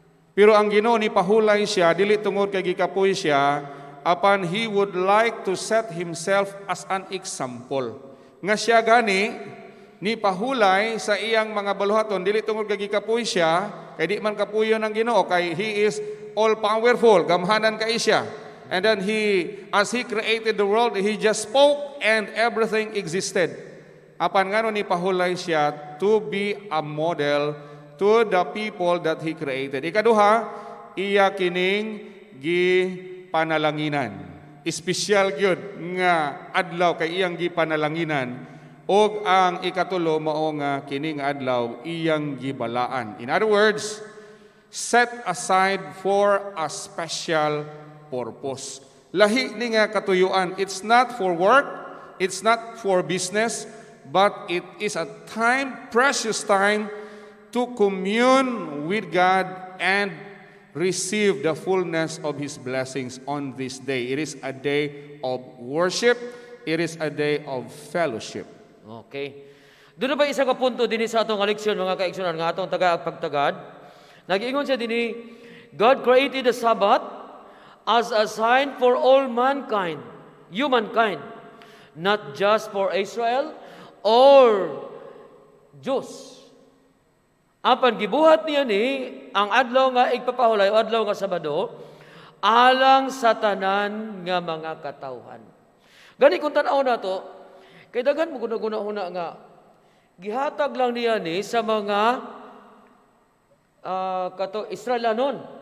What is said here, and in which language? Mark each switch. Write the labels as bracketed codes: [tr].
[ceb] Pero ang Ginoo ni pahulay siya dili tungod kay gikapoy siya, apan [en] he would like to set himself as an example. [ceb] Nga siya gani ni pahulay sa iyang mga baluhaton dili tungod kay gikapoy siya, kay di man kapuyon ang Ginoo, kay [en] he is all powerful, [ceb] gamhanan kay siya. [en] And then as he created the world, he just spoke and everything existed. [ceb] Apan ngano ni pahulay siya [en] to be a model to the people that he created. [ceb] Ikaduha, iya kining gipanalanginan. Espesyal gyud nga adlaw kay iyang gipanalanginan, og ang ikatulo mao nga kining adlaw iyang gibalaan. [en] In other words, set aside for a special purpose. [ceb] Lahi ni nga katuyuan. [en] It's not for work, it's not for business, but it is a time, precious time, to commune with God and receive the fullness of His blessings on this day. It is a day of worship. It is a day of fellowship. [ceb] Okay. Doon na ba isa ka punto din sa atong leksyon, mga kaigsunan, nga atong taga-pagtagad? Nag-ingon siya din, [en] God created the Sabbath as a sign for all mankind, humankind, not just for Israel or Jews. [ceb] Apan gibuhat niya ni ang adlaw nga igpapahulay o adlaw nga Sabado alang sa tanan nga mga katawhan. Gani kung tan-aw nato, kay daghan mo guna-guna nga gihatag lang niya ni sa mga Israelanon.